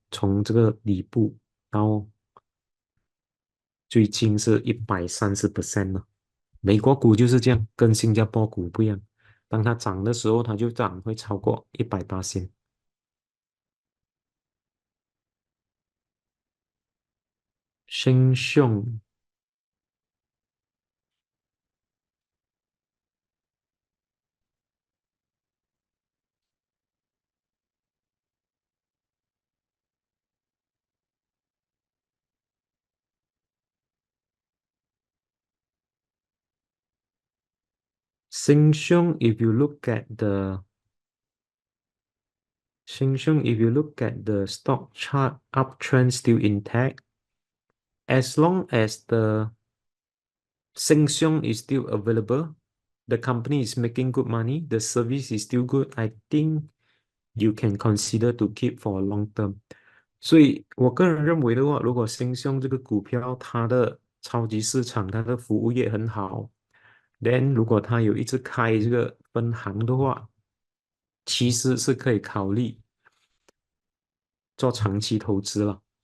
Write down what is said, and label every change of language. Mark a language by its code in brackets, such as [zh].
[zh] 从这个底部到最近是130%了。美国股就是这样，跟新加坡股不一样。当它涨的时候，它就涨会超过180。 [en] 新雄新雄，if you look at the 新雄，if you look at the stock chart uptrend still intact, as long as the Sheng is still available. The company is making good money. The service is still good. I think you can consider to keep for a long term. [zh] 所以我个人认为的话，如果新兴这个股票它的超级市场，它的服务业很好，then 如果它有一直开这个分行的话，其实是可以考虑做长期投资了。